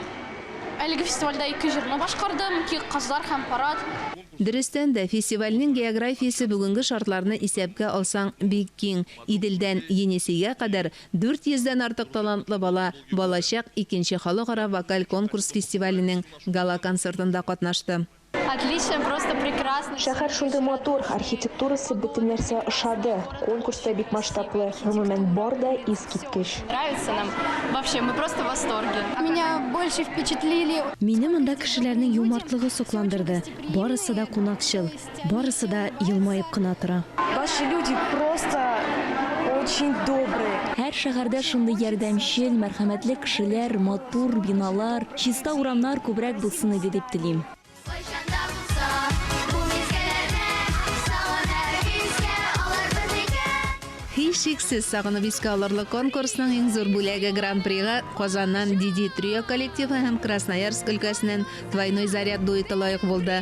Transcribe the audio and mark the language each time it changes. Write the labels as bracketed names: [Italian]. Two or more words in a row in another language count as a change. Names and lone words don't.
[Tatar] Әлеге фестивальдә 2 җырны башкардым, 2 кызлар һәм парад. Дөрестән дә фестивальнең географиясе бүгенге шартларны исәпкә алсаң бик киң. Иделдән Енисейгә кадәр 400-дән артык талантлы бала балачак 2нче халыкара вокаль конкурс фестиваленең гала концертында катнашты. [Russian] Отлично, просто прекрасно. [Tatar] Шәһәр шундый матур, архитектурасы бөтен нәрсә ошады. Конкурста бик масштаблы, гомумән бар да искиткеч. [Russian] Нравится нам. Вообще, мы просто в восторге. Меня больше впечатлили. [Tatar] Мине монда кешеләрнең юмартлыгы сокландырды. Барысы да кунакчыл, барысы да елмаеп кына тора. [Russian] Ваши люди просто очень добрые. [Tatar] Һәр шәһәрдә шундый ярдәмчел, мәрхәмәтле кешеләр, матур биналар, чиста урамнар күбрәк булсын иде дип телим. Һичшиксез сагынып искә алырлык конкурсның иң зур бүләге Гран-прига Казаннан Диди Трио коллективы һәм Красноярск өлкәсеннән Двойной заряд дуэты лаек булды.